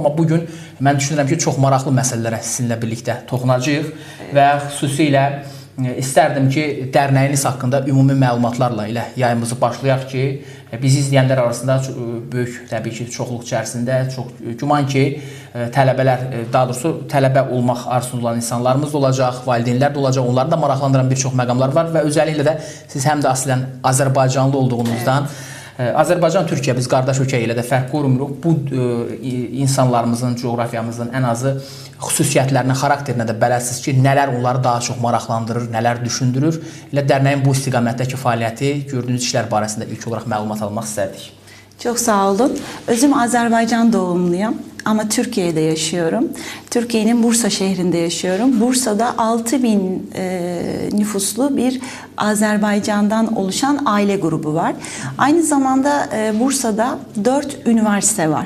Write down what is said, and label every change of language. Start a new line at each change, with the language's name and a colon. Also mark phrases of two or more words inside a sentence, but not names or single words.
Azerbaijani: Amma bugün mən düşünürəm ki, çox maraqlı məsələlərə sizinlə birlikdə toxunacağıq və xüsusilə istərdim ki, dərnəyiniz haqqında ümumi məlumatlarla ilə yayımızı başlayaq ki, bizi izləyənlər arasında böyük, təbii ki, çoxluq içərisində, çox güman ki, tələbələr, daha doğrusu tələbə olmaq arzusunda olan insanlarımız da olacaq, valideynlər də olacaq, onları da maraqlandıran bir çox məqamlar var və özəlliklə də siz həm də aslən Azərbaycanlı olduğunuzdan, Azərbaycan-Türkiyə, biz qardaş ölkə ilə də fərq qorumuruq. Bu insanlarımızın, coğrafiyamızın ən azı xüsusiyyətlərinə, xarakterinə də bələdsiniz ki, nələr onları daha çox maraqlandırır, nələr düşündürür. Elə dərnəyin bu istiqamətdəki fəaliyyəti, gördüyünüz işlər barəsində ilk olaraq məlumat almaq istərdik.
Turkish: Çok sağ olun. Özüm Azerbaycan doğumluyum ama Türkiye'de yaşıyorum. Türkiye'nin Bursa şehrinde yaşıyorum. Bursa'da 6000 nüfuslu bir Azerbaycan'dan oluşan aile grubu var. Aynı zamanda Bursa'da 4 üniversite var.